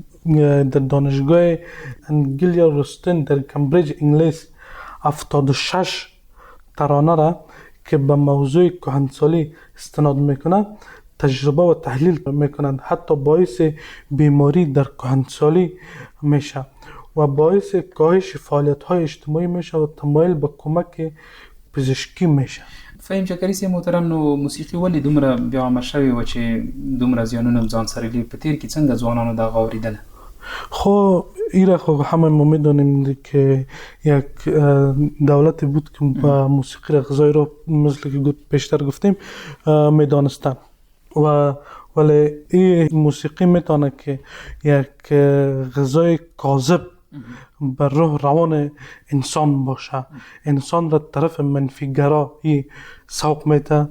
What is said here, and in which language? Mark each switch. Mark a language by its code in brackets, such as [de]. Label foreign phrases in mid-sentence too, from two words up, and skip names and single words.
[fa] در دانشگاه انگلیا روستن در کمبریج انگلیس 76 ترانه را که به موضوع کهنسالی استناد میکنه تجربه و تحلیل میکنند، حتی باعث بیماری در کهنسالی میشه و باعث کاهش فعالیت‌های اجتماعی میشه و تمایل به کمک پزشکی میشه. [ps] فهیم چکري صاحب محترم، نو موسیقي ولې دومره بیا عامه شوې وه چې دومره زیانونه ځان سره لري؟ په تیر کې څنګه ځوانانو دغه اورېدله؟ [fa] خب ایره خب همه ما میدونیم که یک دولتی بود که با موسیقی را غذای رو مثل که پیشتر گفتیم میدانستن و ولی این موسیقی میتونه که یک غذای کاذب بر روح روان انسان باشه، انسان را طرف منفیگرایی سوق میده.